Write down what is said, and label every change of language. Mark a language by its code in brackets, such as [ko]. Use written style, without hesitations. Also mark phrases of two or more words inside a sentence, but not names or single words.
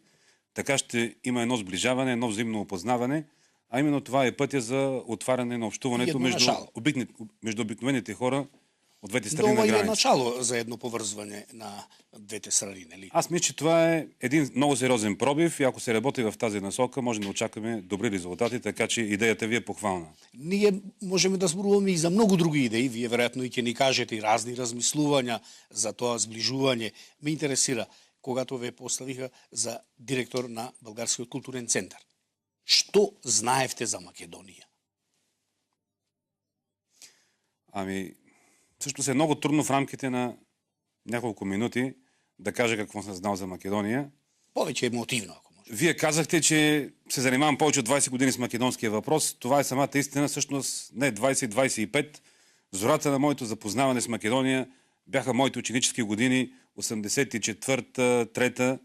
[bg] Така ще има едно сближаване, едно взаимно опознаване, а именно това е пътя за отваряне на общуването между обикновените хора от двете страни на граница. Това е начало за едно повързване на двете страни, нали? Аз мисля, че това е един много сериозен пробив и ако се работи в тази насока, може да очакваме добри резултати, така че идеята ви е похвална. [mk] Ние можем да зборуваме и за много други идеи. Вие вероятно и ќе ни кажете и разни размислувања за тоа сближување. Ме интересира, когато ве поставиха за директор на Българскиот културен центар. Што знаевте за Македонија? [bg] Ами, всъщност е много трудно в рамките на няколко минути да кажа какво съм знал за Македония. Повече емотивно, ако може. Вие казахте, че се занимавам повече от 20 години с македонския въпрос. Това е самата истина, всъщност не 20-25. Зората на моето запознаване с Македония бяха моите ученически години, 84-та, 3-та.